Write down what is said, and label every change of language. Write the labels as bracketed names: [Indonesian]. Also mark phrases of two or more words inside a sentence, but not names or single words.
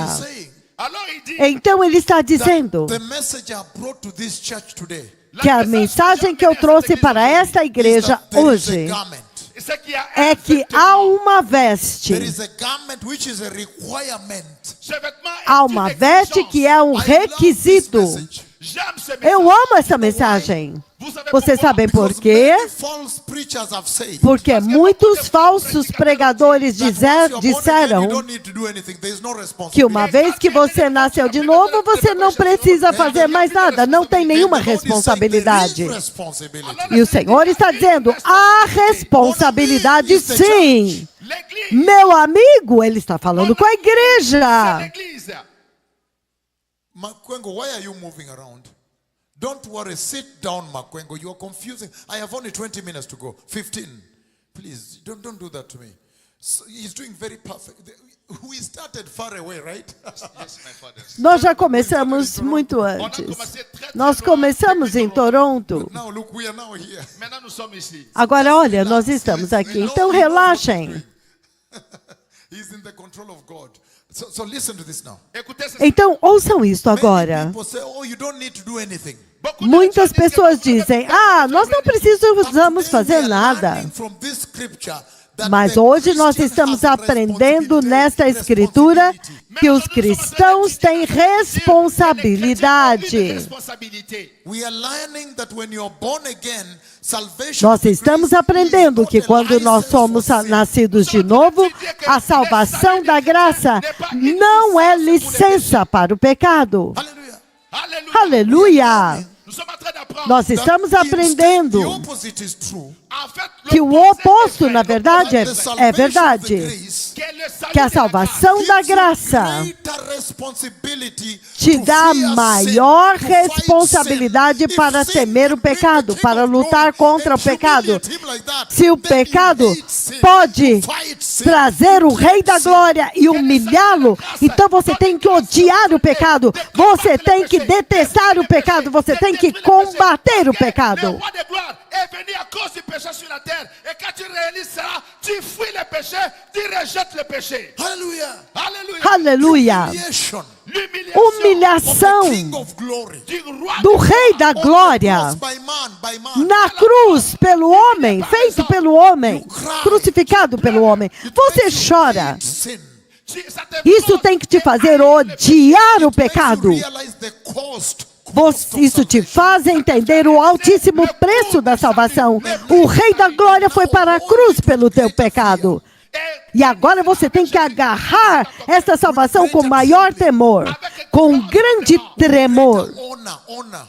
[Portuguese] Então ele está dizendo que a mensagem que eu trouxe para esta igreja hoje é que há uma veste. Há uma veste que é um requisito [French] J'aime ce [Portuguese] Eu [French] message. [Portuguese] amo essa mensagem. [French] Vous savez [Portuguese] Vocês [French] pourquoi? [Portuguese] sabem por [English] Because [Portuguese] quê? [English] many false preachers have said, [Portuguese] Porque muitos falsos pregadores [English] that once you're born again, you [Portuguese] disseram [English] don't need to do anything. There is no [Portuguese] que [English] responsibility. [Portuguese] uma vez que você nasceu de novo, você não precisa fazer mais nada, não tem nenhuma responsabilidade. E o Senhor está dizendo, há responsabilidade sim. [French] L'église, [Portuguese] Meu amigo, ele está falando com a [French] c'est [Portuguese] igreja. [French] l'église. [English] Makwengo, why are you moving around? Don't worry, sit down, Makwengo. You are confusing. I have only 20 minutes to go. 15. Please, don't do that to me. So he's doing very perfect. We started far away, right? Yes, my father. [Portuguese] Nós já começamos muito antes. Nós começamos em Toronto. [English] Now look, we are now here. [French] Maintenant, nous sommes ici. [Portuguese] Agora, olha, nós estamos aqui. Então, relaxem. [English] He's in the control of God. So listen to this now. [French] Écoutez ce [Portuguese] Então, ouçam isto [English] Many [Portuguese] agora. [English] people say, oh, you don't need to do anything. [French] Beaucoup de [Portuguese] Muitas [French] gens disent [Portuguese] pessoas [French] que- [Portuguese] dizem, nós não precisamos fazer nada. Mas hoje nós estamos aprendendo nesta escritura que os cristãos têm responsabilidade. Nós estamos aprendendo que quando nós somos nascidos de novo, a salvação da graça não é licença para o pecado. Aleluia! [French] Nous sommes en train d'apprendre. [Portuguese] Nós estamos aprendendo [English] The opposite is true. [French] En fait, [Portuguese] que o oposto, na verdade, é verdade. Que a salvação da graça te dá maior responsabilidade para temer o pecado, para lutar contra o pecado. Se o pecado pode trazer o Rei da Glória e humilhá-lo, então você tem que odiar o pecado, você tem que detestar o pecado, você tem que combater o pecado. [French] Le roi de gloire est venu à cause du péché sur la terre. Et quand tu réalises cela, tu fuis le péché, tu rejettes le péché. [English] Hallelujah. [French] Alléluia. [Portuguese] Aleluia! [English] Humiliation [Portuguese] Humilhação [English] of the King of Glory. [French] du roi [Portuguese] do [French] de [Portuguese] Rei da Glória [English] By man. [Portuguese] na cruz pelo homem, feito pelo homem, crucificado pelo homem. Você chora. [English] Sin. [French] ça te [Portuguese] Isso tem que te fazer odiar o pecado. Realize the cost. Isso te faz entender o altíssimo preço da salvação. O Rei da Glória foi para a cruz pelo teu pecado. E agora você tem que agarrar essa salvação com maior temor, com grande tremor, [English] Honor.